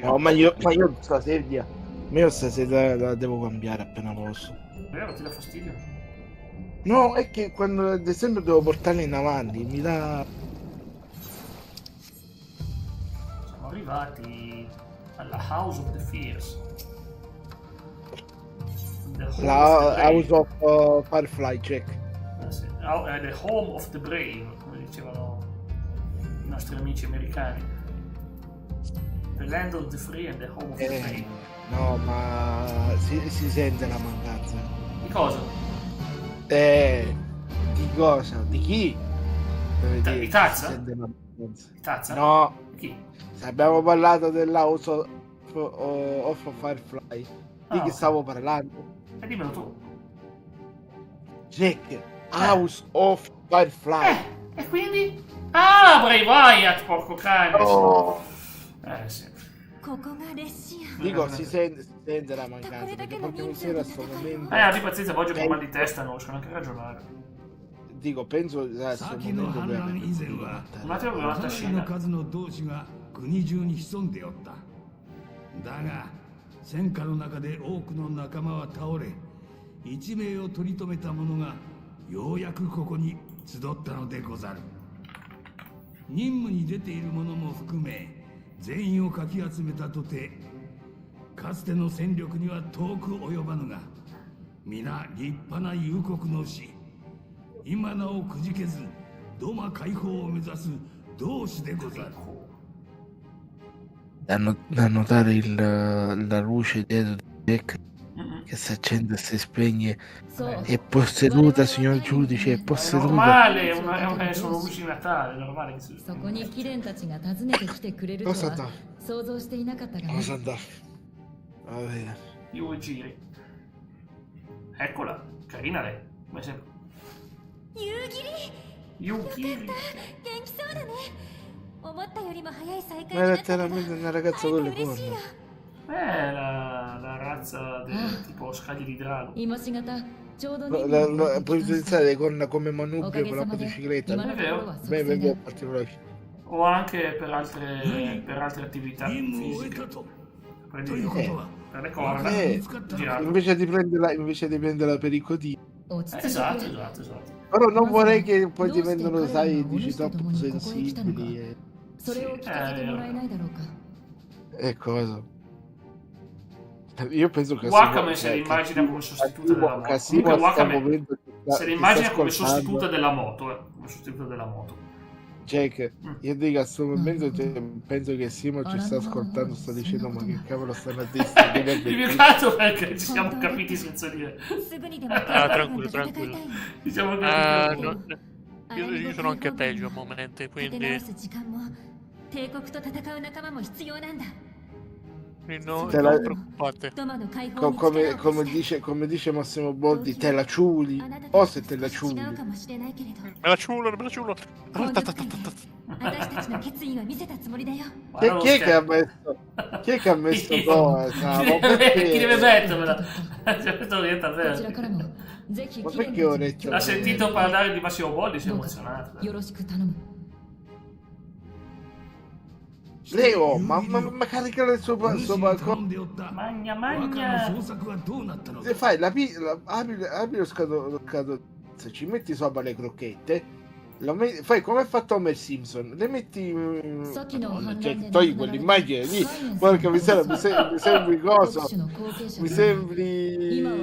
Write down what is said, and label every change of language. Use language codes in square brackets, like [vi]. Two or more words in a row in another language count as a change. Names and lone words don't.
[it] No, ma io stasera la devo cambiare appena posso. Vero, ti dà fastidio? No, è che quando ad esempio devo portarla in avanti mi dà. Siamo arrivati alla House of the Fears. [en] The Home [it] La [en] of the Brave. House of Firefly, check. Sì. The Home of the Brave, [it] come dicevano i nostri amici americani. [en] The Land of the Free and the Home of the Brave. [it] No, ma si sente la mancanza. Di cosa? Di cosa? Di chi? Di Tazza? Si sente la mancanza. Di Tazza? No, Chi? se abbiamo parlato dell'House of Firefly. Di chi ok. stavo parlando? E dimmelo tu. Jack, House of Firefly. E quindi? Ah, Bray Wyatt, porco cane. Oh. Sì. [ja] ここが列車 [it] Dico, si sente la mancanza perché proprio mi sera a sto momento. Abbi pazienza, poi oggi con mal di testa non riesco neanche a ragionare. Dico, penso a sto [ja] 先の [it] momento [ja] 反乱以前は [it] Un attimo che un'altra [ja] かなりの [it] scena. [ja] 数の同志が国中に潜んでおっただが戦火の中で多くの仲間は倒れ一命を取り留めた者がようやくここに集ったのでござる任務に出ている者も含め全員をかき集めたとてかつての戦力には遠く及ばぬが皆立派な勇国の士今なおくじけずドマ解放を目指す同志でござる [it] Da notare la luce dietro di Jack che si accende e si spegne. È posseduta, signor giudice, è È posseduta. normale, sono luci di Natale, è normale che si [ja] そこにキレンたちが訪ねてきてくれると [it] Cosa [ja] は [it] sta? [ja] 想像していなかったがね [it] Cosa sta? Va bene. Io giri. Eccola, carina lei, come sempre. [ja] 夕霧 Yukiri. 元気そうだね思ったよりも早い再会 [it] Ma [ja] にな [it] era [ja] ったけど [it] letteralmente una ragazza con le [ja] 嬉しいよ [it] corna. La razza del tipo scagli di drago. [ja] 今しがたちょうど [it] Puoi utilizzare le corna come [ja] お [it] manubrio [ja] かげ [it] per la [ja] さまで [it] motocicletta. [ja] 今のところは [it] Beh, [ja] 即 [it] vengo [ja] 戦 [it] a [ja] だ [it] particolare. O anche per altre attività [ja] 任務を終え [it] fisiche. [ja] たと [it] Per [ja] ということは [it] le corna. Girate. Invece di prenderla per i codini. [ja] 落ち着いてく [it] Esatto, [ja] れ [it] esatto, esatto. Però non vorrei che poi Dove diventano, stai sai, parlando? dici Dove troppo stai parlando? sensibili. [ja] それを聞かせてもらえないだろうか [it] E cosa? Io penso che Wakame se l'immagina come sostituta della moto. Comunque Wakame se l'immagina come sostituta della moto, come sostituta della moto. Jack, io dico a questo momento penso che Simo ci sta ascoltando, sta dicendo ma che cavolo stanno a dire. Il mio caso perché ci siamo capiti senza dire. [ja] すぐにでも [it] tranquillo, [ja] 戦い [it] tranquillo. [ja] たいの [it] Ci siamo capiti. Io sono anche peggio al momento, [ja] 立て [it] quindi [ja] 直す時間も帝国と戦う仲間も必要なんだ [it] non Te la- preoccupate. [ja] ドマの解放に力を貸して [it] Come dice Massimo Boldi, te la ciuli. [ja] あなた [it] O [ja] と [it] se te la [ja] 少し [it] ciuli. [ja] 違うかもしれないけれど [it] Me la ciulo, me la ciulo. [ja] この時点で私たちの決意は見せたつもりだよ [it] Chi è che ha messo? Chi è che ha messo cosa? Ma Chi deve perché? mettermela? Questo diventa [ja] こちら [it] vero. [ja] からもぜひ [it] Ma [ja] キレン [it] perché ho [ja] たちに [it] detto? Ha sentito parlare di Massimo Boldi, si è [ja] どうか [it] emozionato. [ja] よろしく頼む [it] Leo, ma carica il suo Magna, magna. Se fai apri lo scatolone, ci metti sopra le crocchette, fai come ha fatto Homer Simpson, le metti togli quell'immagine lì, porca miseria, mi sembri cosa, mi sembri